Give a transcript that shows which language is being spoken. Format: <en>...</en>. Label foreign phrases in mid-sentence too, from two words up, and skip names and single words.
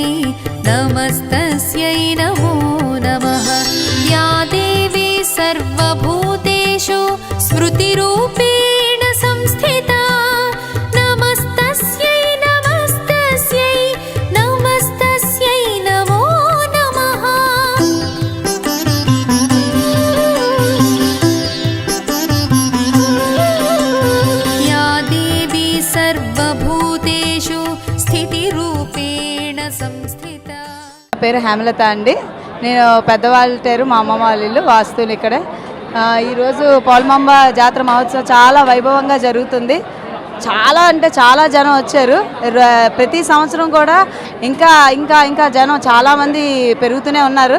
<sa>नमस्तस्यै नमो नमः या देवी सर्वभूतेषु स्मृतिरूपेण संस्थिता नमस्तस्यै नमस्तस्यै नमस्तस्यै नमो नमः या देवी सर्वभूतेषु स्थितिरूपेण संस्थिता।</sa> <te>పేరు హేమలత అండి. నేను పెద్దవాళ్ళటేరు, మా అమ్మమ్మ వాళ్ళ ఇల్లు వాస్తువులు ఇక్కడే. ఈరోజు పోలమాంబ జాతర మహోత్సవం చాలా వైభవంగా జరుగుతుంది. చాలా అంటే చాలా జనం వచ్చారు. ప్రతి సంవత్సరం కూడా ఇంకా ఇంకా ఇంకా జనం చాలామంది పెరుగుతూనే ఉన్నారు.</te>